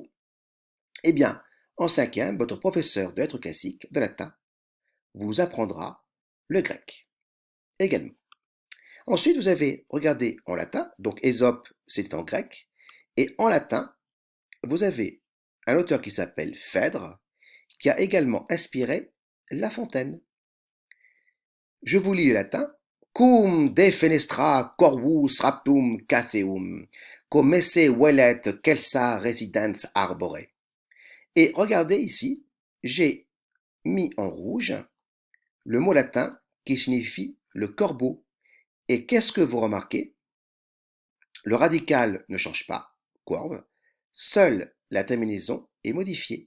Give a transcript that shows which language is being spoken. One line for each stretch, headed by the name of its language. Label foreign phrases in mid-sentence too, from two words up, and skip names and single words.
French: Eh bien, en 5e, votre professeur de lettres classiques, de latin, vous apprendra le grec également. Ensuite, vous avez, regardez, en latin, donc Ésope, c'est en grec, et en latin, vous avez un auteur qui s'appelle Phèdre, qui a également inspiré La Fontaine. Je vous lis le latin.
Latin: Cum defenestra corvus raptum caseum, cum esse velet celsa residens arbore.
French: Et regardez ici, j'ai mis en rouge le mot latin qui signifie le corbeau Et qu'est-ce que vous remarquez? Le radical ne change pas, corve, seule la terminaison est modifiée.